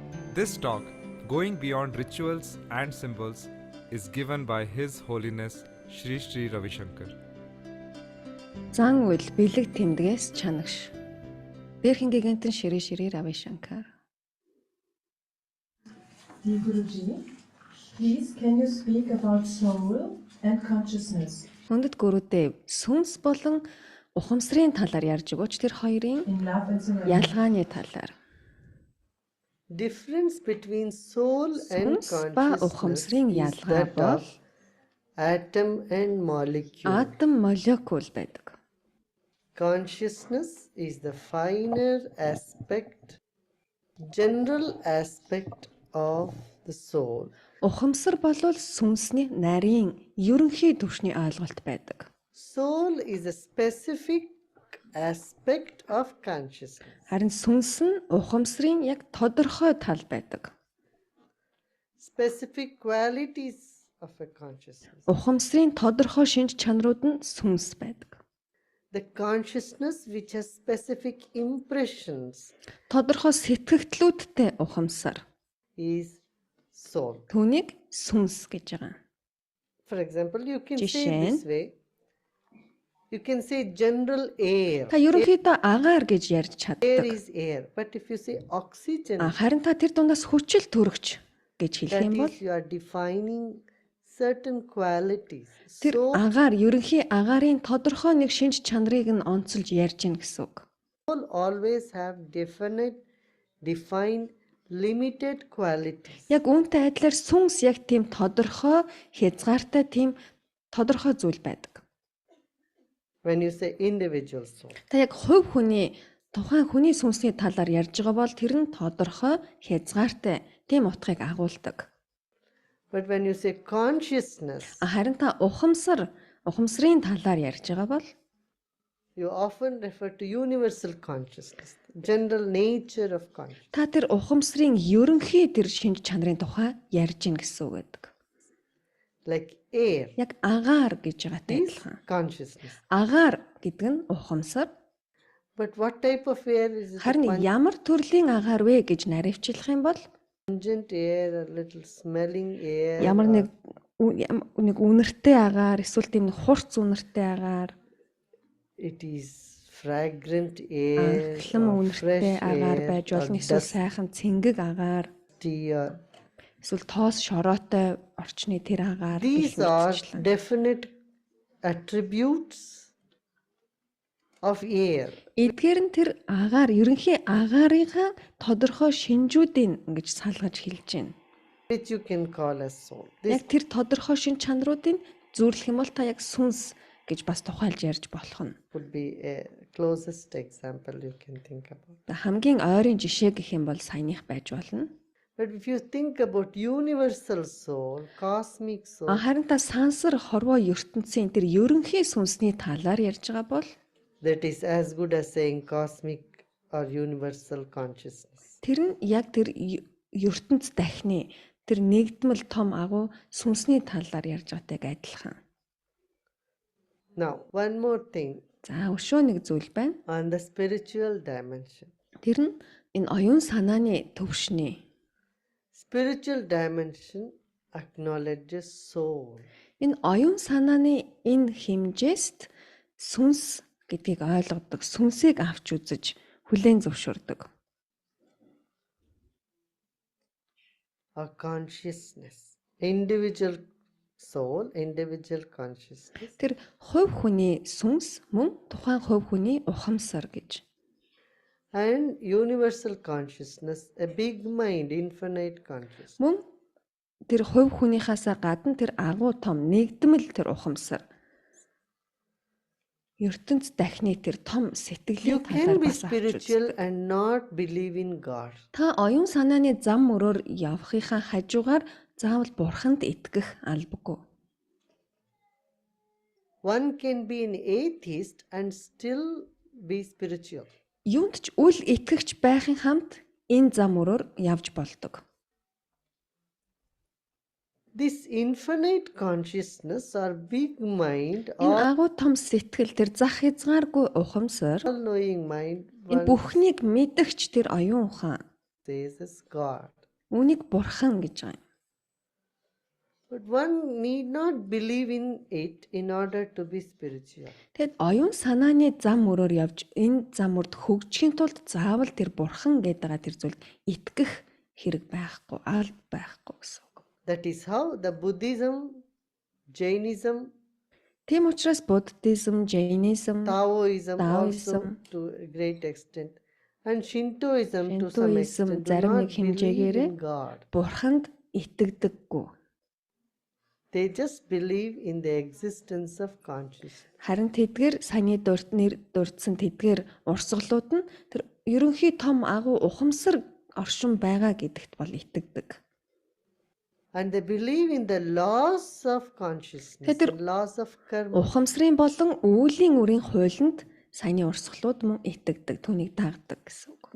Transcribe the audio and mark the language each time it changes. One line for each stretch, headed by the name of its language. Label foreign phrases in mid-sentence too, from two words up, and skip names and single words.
English: This talk, going beyond rituals and symbols, is given by His Holiness Shri Shri Ravi Shankar.
Mongolian: Зан үйл бэлэг тэмдгээс чанагш. Дээрхэн гигантэн Shri Ravi Shankar.
English: Dear Guruji, please can you speak about soul and consciousness
Mongolian: Хүндэт гүрүүдэв сүнс болон ухамсарын талаар ярьж өгөөч тэр хоёрын
English: in love and surrender?
Mongolian: ялгааны талаар.
English: Difference between soul and
Mongolian: Сүнс ба
English: consciousness
Mongolian: ухамсарын
English: is
Mongolian: ялгаа
English: that
Mongolian: бол
English: of atom and molecule.
Mongolian: атом молекул байдаг.
English: Consciousness is the finer aspect, general aspect of the soul.
Mongolian: Ухамсар болвол сүнсний нарийн ерөнхий түвшний ойлголт байдаг.
English: Soul is a specific aspect of consciousness.
Mongolian: Харин сүнс нь ухамсарын яг тодорхой тал байдаг.
English: Specific qualities of a consciousness.
Mongolian: Ухамсарын тодорхой шинж чанарууд нь сүнс байдаг.
English: The consciousness which has specific impressions
Mongolian: Тодорхой сэтгэгдлүүдтэй ухамсар.
English: is soul.
Mongolian: Түүнийг сүнс гэж байгаа.
English: For example, you can say
Mongolian: Жишээ нь,
English: this way. You can say general air.
Mongolian: Та ерөнхийдөө агаар гэж ярьж
English: Air
Mongolian: чаддаг.
English: is air. But if you say oxygen,
Mongolian: Харин та тэр дундаас хүчил төрөгч гэж хэлэх
English: that
Mongolian: юм бол
English: is you are defining certain qualities.
Mongolian: тэр
English: So
Mongolian: агаар ерөнхий агаарын тодорхой нэг шинж чанарыг нь онцолж ярьж гин гэсэн үг.
English: soul always have defined, limited qualities.
Mongolian: Яг үүнтэй адилаар сүнс яг тийм тодорхой хязгаартай тийм тодорхой зүйл байдаг.
English: When you say individual soul.
Mongolian: Та яг хувь хүний тухайн хүний сүнсний талаар ярьж байгаа бол тэр нь тодорхой хязгаартай тийм утгыг агуулдаг.
English: But when you say consciousness,
Mongolian: Харин та ухамсарын талаар ярьж байгаа бол
English: you often refer to universal consciousness, general nature of consciousness.
Mongolian: та тэр ухамсарын ерөнхий тэр шинж чанарын тухай ярьж гин гэсэн үг байдаг.
English: Like air
Mongolian: Яг агаар гэж байгаатай
English: is
Mongolian: адилхан.
English: consciousness.
Mongolian: Агаар гэдэг нь ухамсар.
English: But what type of air is it?
Mongolian: Харин ямар төрлийн агаар вэ гэж наривчлах юм бол
English: Pungent air, a little smelling air.
Mongolian: ямар нэг үнэртэй агаар эсвэл тийм нэг хурц үнэртэй aгаар,
English: It is fragrant air,
Mongolian: анхлан
English: or
Mongolian: үнэртэй
English: fresh
Mongolian: агаар
English: air,
Mongolian: байж
English: or
Mongolian: болно. Эсвэл сайхан цэнгэг агаар,
English: dusty,
Mongolian: эсвэл тоос шороотой орчны тэр агаар
English: these
Mongolian: гэх
English: are
Mongolian: мэтчлэн.
English: definite attributes of air.
Mongolian: Эдгээр нь тэр агаар ерөнхий агаарынхаа тодорхой шинжүүдийн ингэж салгаж хэлж байна.
English: Which you can call as soul.
Mongolian: Яг
English: This
Mongolian: тэр тодорхой шинж чанаруудыг зүйрлэх юм бол та яг сүнс гэж бас тухайлж ярьж болох нь.
English: would be a closest example you can think about.
Mongolian: Хамгийн ойрын жишээ гэх юм бол саяных байж болно.
English: But if you think about universal soul, cosmic soul,
Mongolian: Харин та сансар хорвоо ертөнцийн тэр ерөнхий сүнсний талаар ярьж байгаа бол
English: that is as good as saying cosmic or universal consciousness.
Mongolian: тэр нь яг тэр ертөнц дахины тэр нэгдмэл том агуу сүнсний талаар ярьж байгаатай адилхан.
English: Now, one more thing
Mongolian: За өшөө нэг зүйл байна.
English: on the spiritual dimension.
Mongolian: Тэр нь энэ оюун санааны төвшний.
English: Spiritual dimension acknowledges soul.
Mongolian: Энэ оюун санааны энэ хэмжээст сүнс гэдгийг ойлгодог, сүнсийг авч үзэж хүлээн зөвшөөрдөг.
English: Or consciousness. Individual soul, individual consciousness.
Mongolian: Тэр хувь хүний сүнс мөн тухайн хувь хүний ухамсар гэж.
English: And universal consciousness, a big mind, infinite consciousness.
Mongolian: Мөн тэр хувь хүнийхээс гадна тэр агуу том нэгдмэл тэр ухамсар. ертөнц дахны тэр том
English: You
Mongolian: сэтгэлийн талаар
English: can be
Mongolian: бас авч
English: spiritual
Mongolian: үздэг.
English: and not believe in God.
Mongolian: Та оюун санааны зам мөрөөр явахынхаа хажуугаар заавал бурханд итгэх албагүй.
English: One can be an atheist and still be spiritual.
Mongolian: Юунд ч үл итгэгч байхын хамт энэ зам мөрөөр явж болдог.
English: This infinite consciousness or big mind
Mongolian: Энэ
English: or
Mongolian: агуу том сэтгэл тэр зах хязгааргүй ухамсар
English: all-knowing mind
Mongolian: энэ
English: one
Mongolian: бүхнийг мэдгч тэр оюун ухаан
English: says is God.
Mongolian: Үүнийг бурхан гэж байгаа юм.
English: But one need not believe in it in order to be spiritual.
Mongolian: Тэгэд оюун санааны зам мөрөөр явж энэ зам мөрд хөгжихийн тулд заавал тэр бурхан гэдэг байгаа тэр зүйлд итгэх хэрэг байхгүй, алба байхгүй гэсэн үг.
English: That is how the Buddhism, Jainism,
Mongolian: Тийм учраас буддизм, жайнизм,
English: Taoism
Mongolian: Taoism,
English: also to a great extent, and Shintoism to some
Mongolian: Shintoism
English: extent do
Mongolian: зарим
English: not
Mongolian: нэг
English: believe
Mongolian: хэмжээгээрээ
English: in God.
Mongolian: бурханд итгэдэггүй.
English: They just believe in the existence of consciousness.
Mongolian: Харин тэдгээр саяны нэр дурдсан тэдгээр урсгалууд нь тэр ерөнхий том агуу ухамсар оршин байгаа гэдэгт бол итгэдэг.
English: And they believe in the laws of consciousness,
Mongolian: Тэд-
English: and laws of karma.
Mongolian: Ухамсарын болон үүлийн үрийн хуулинд саяны урсгалууд мөн итгэдэг, түүнийг дагдаг гэсэн үг.